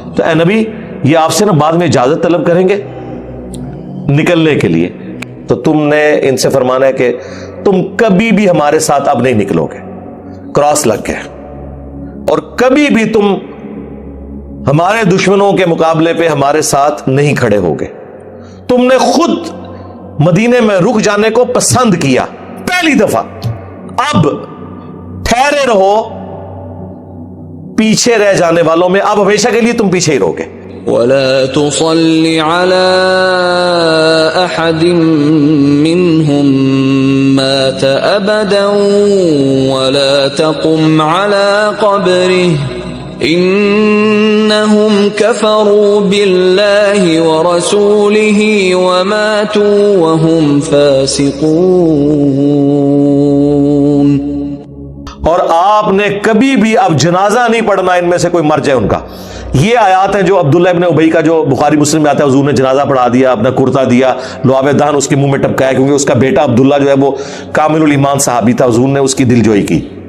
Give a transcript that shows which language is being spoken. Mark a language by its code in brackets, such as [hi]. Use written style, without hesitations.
[ur] تو اے نبی یہ آپ سے نا بعد میں اجازت طلب کریں گے نکلنے کے لیے، تو تم نے ان سے فرمانا ہے کہ تم کبھی بھی ہمارے ساتھ اب نہیں نکلو گے، کراس لگ گئے، اور کبھی بھی تم ہمارے دشمنوں کے مقابلے پہ ہمارے ساتھ نہیں کھڑے ہوگے. تم نے خود مدینے میں رک جانے کو پسند کیا پہلی دفعہ، اب ٹھہرے رہو پیچھے رہ جانے والوں میں، اب ہمیشہ کے لیے تم پیچھے ہی رہو گے. [ar] ولا تصل على أحد منهم مات أبدا ولا تقم على قبره إنهم كفروا بالله ورسوله وماتوا وهم فاسقون. [ur] اور آپ نے کبھی بھی اب جنازہ نہیں پڑھنا ان میں سے کوئی مر جائے ان کا. یہ آیات ہیں جو عبداللہ ابن ابی کا جو بخاری مسلم میں آتا ہے، حضور نے جنازہ پڑھا دیا، اپنا کرتا دیا، لعاب دہن اس کے منہ میں ٹپکایا، کیونکہ اس کا بیٹا عبداللہ جو ہے وہ کامل الایمان صحابی تھا، حضور نے اس کی دل جوئی کی.